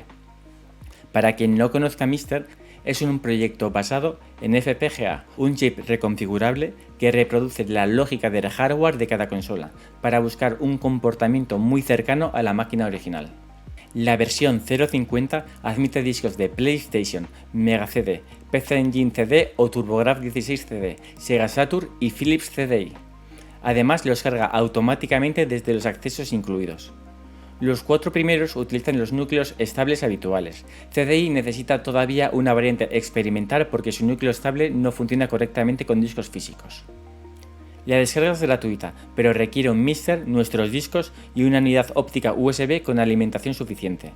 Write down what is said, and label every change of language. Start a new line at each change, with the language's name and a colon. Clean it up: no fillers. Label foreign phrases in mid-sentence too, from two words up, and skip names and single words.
Spanish: Para quien no conozca Mister, es un proyecto basado en FPGA, un chip reconfigurable que reproduce la lógica del hardware de cada consola, para buscar un comportamiento muy cercano a la máquina original. La versión 0.50 admite discos de PlayStation, Mega CD, PC Engine CD o TurboGrafx 16 CD, Sega Saturn y Philips CDI. Además, los carga automáticamente desde los accesos incluidos. Los 4 primeros utilizan los núcleos estables habituales. CDI necesita todavía una variante experimental porque su núcleo estable no funciona correctamente con discos físicos. La descarga es gratuita, pero requiere un Mister, nuestros discos y una unidad óptica USB con alimentación suficiente.